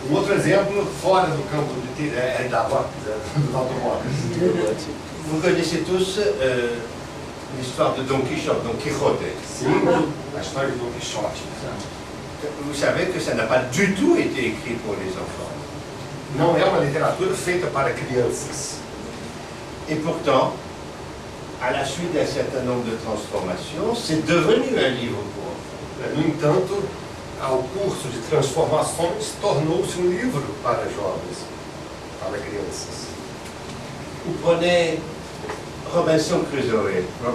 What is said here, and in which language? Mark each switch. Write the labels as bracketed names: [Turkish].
[Portuguese] outro exemplo, fora do campo dos automóveis. [French] Vous connaissez tous l'histoire de Don Quichotte, Don Quixote. [Portuguese] Sim, a história de Don Quixote. [French] Vous savez que ça n'a pas du tout été écrit pour les enfants. [Portuguese] Não é uma literatura feita para crianças. [French] Et pourtant, à la suite d'un certain nombre de transformations, c'est devenu un livre pour enfants. [Portuguese] No entanto, ao curso de transformações, tornou-se um livro para jovens, para crianças. [French] Vous prenez Robinson Crusoe.